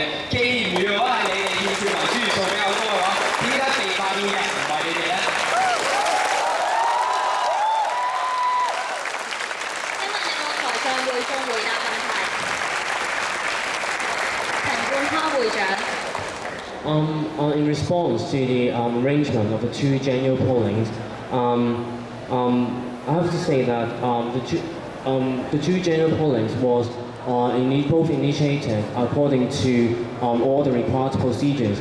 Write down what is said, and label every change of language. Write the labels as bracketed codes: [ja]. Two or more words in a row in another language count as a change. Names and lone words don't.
[yue] 既然如果係你哋欠缺民主元素比較多嘅話，點解被罷免嘅唔係你哋咧？請問有冇台上會眾回答問題？陳冠康會長。 [en] In response to the arrangement of the two general pollings, I have to say that the two general pollings was both initiated according to all the required procedures.